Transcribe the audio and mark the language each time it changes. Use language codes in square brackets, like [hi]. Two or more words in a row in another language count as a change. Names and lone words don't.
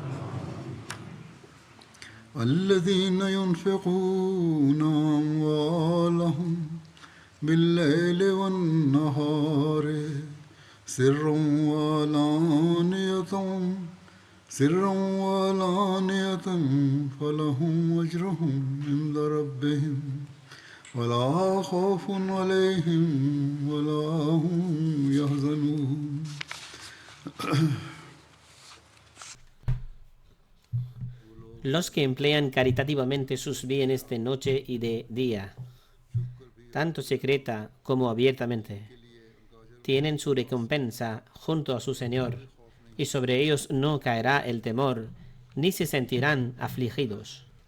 [ar] الذين ينفقون أموالهم بالليل والنهار سرا وعلانية فلهم أجرهم عند ربهم ولا خوف عليهم ولا هم يحزنون. [es] Los que emplean caritativamente sus bienes de noche y de día, tanto secreta como abiertamente, tienen su recompensa junto a su Señor, y sobre ellos no caerá el temor, ni se sentirán afligidos.